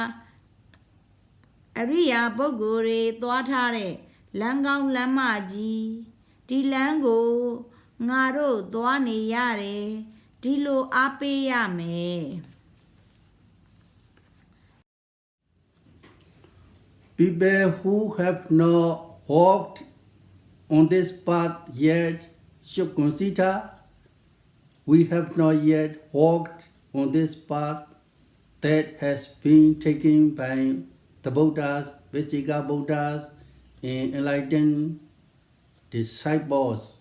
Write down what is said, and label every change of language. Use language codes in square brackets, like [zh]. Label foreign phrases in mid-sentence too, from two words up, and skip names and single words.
[my] အရိယာပုဂ္ဂိုလ်တွေသွားထားတဲ့လမ်းကောင်းလမ်းမကြီးဒီလမ်းကိုငါတို့သွားနေရတယ်ဒီလိုအားပေးရမယ် [en] People who have not walked on this path yet should consider we have not yet walked on this path that has been taken by the Buddhas, Vajika Buddhas, and enlightened disciples.